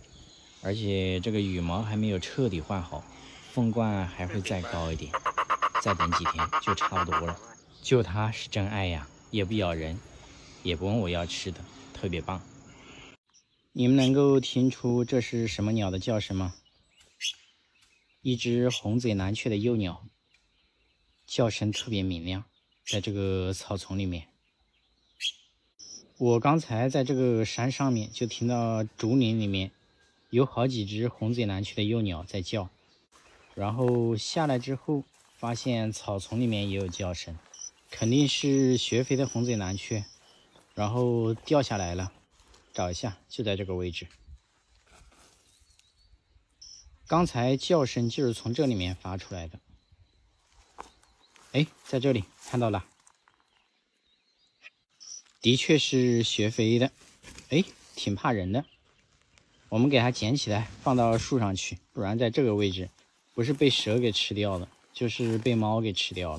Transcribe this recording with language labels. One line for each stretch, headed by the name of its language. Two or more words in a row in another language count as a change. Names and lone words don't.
Chinese: 而且這個羽毛還沒有徹底換好，鳳冠還會再高一點。再等幾天就差不多了。就它是真爱呀，也不咬人，也不問我要吃的，特別棒。你們能夠聽出這是什麼鳥的叫聲嗎？一隻紅嘴藍鵲的幼鳥，叫聲特別明亮，在這個草叢裡面。我剛才在這個山上面就聽到竹林裡面有好幾隻紅嘴藍鵲的幼鳥在叫，然後下來之後發現草叢裡面也有叫聲，肯定是学飞的紅嘴藍鵲，然後掉下來了。找一下，就在這個位置。剛才叫聲就是從這裡面發出來的。哎，在這裡看到了，的確是学飛的。哎，挺怕人的。我們給它撿起來，放到樹上去，不然在這個位置，不是被蛇給吃掉了，就是被貓給吃掉了。